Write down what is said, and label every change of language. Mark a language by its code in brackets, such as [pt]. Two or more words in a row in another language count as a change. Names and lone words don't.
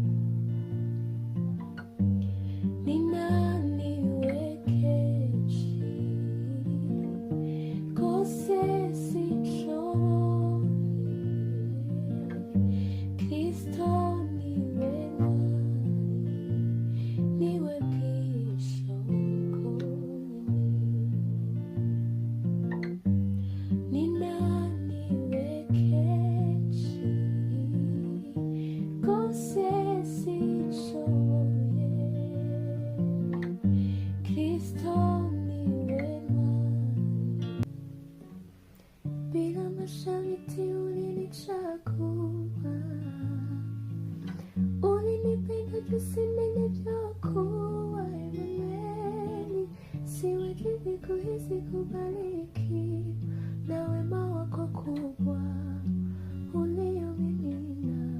[rw] Ninaniwe kenshi rwose sinshoboye, Kristo niwe ntwari, niwe bwihisho bwonyine. Ninaniwe kenshi rwose sinshoboye, Kristo niwe ntwari. [sw] Bila masharti ulinichagua, ulinipenda jinsi nilivyokuwa. Emanueli, siwezi kuhisi kubariki na wema wako kubwa uliomimina.